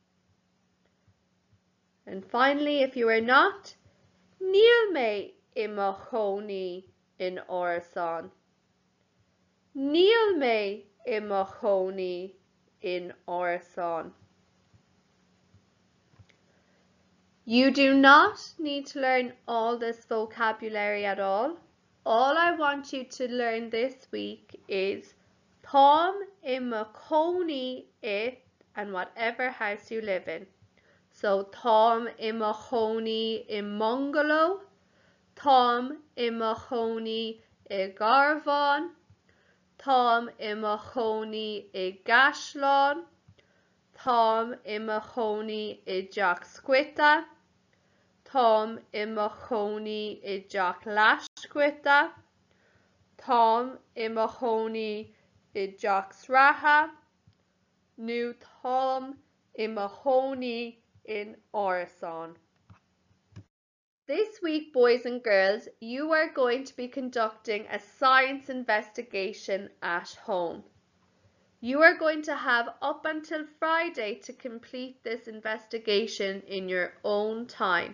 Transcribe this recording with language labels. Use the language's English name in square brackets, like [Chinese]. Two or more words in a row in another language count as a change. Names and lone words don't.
[English] And finally, if you are not, [Irish] níl mé I mo chónaí in árasán. Níl mé I mo chónaí in árasán. [English] You do not need to learn all this vocabulary at all. All I want you to learn this week is [Irish] Táim I mo chónaí I [English] and whatever house you live in. [Irish] So Táim I mo chónaí I Mongolo, Táim I mo chónaí I Garbhán, Táim I mo chónaí I Gaisleán, Táim I mo chónaí I dteach scuite, Táim I mo chónaí I dteach leathscuite, Táim I mo chónaí I dteach sreatha, nó Táim I mo chónaí in árasán. [English] This week, boys and girls, you are going to be conducting a science investigation at home. You are going to have up until Friday to complete this investigation in your own time.